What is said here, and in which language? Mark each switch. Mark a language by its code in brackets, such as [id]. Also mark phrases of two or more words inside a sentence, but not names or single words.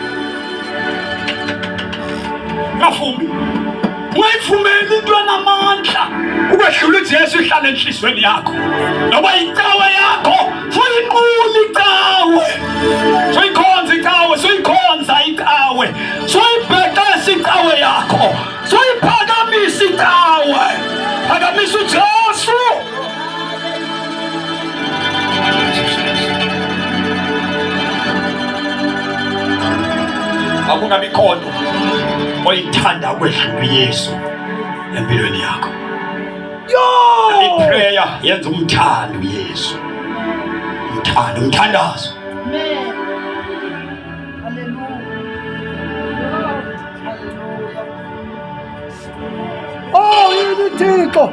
[zu] Ungavumi, ungayivumeli into enamandla ukwehlula uJesu ihlale enhlizweni yakho, noba iqhawe yakho soyinqula iqhawe, soyikhonza iqhawe, soyikhonza iqhawe, soyibhekesa iqhawe yakho, soyiphakamisa iqhawe. Phakamisa uJesu. Akungabi khona oyithanda kwedlula uYesu empilweni yakho. Iprayer yenza umthando uYesu, umthandazo. Amen. Hallelujah. Thixo.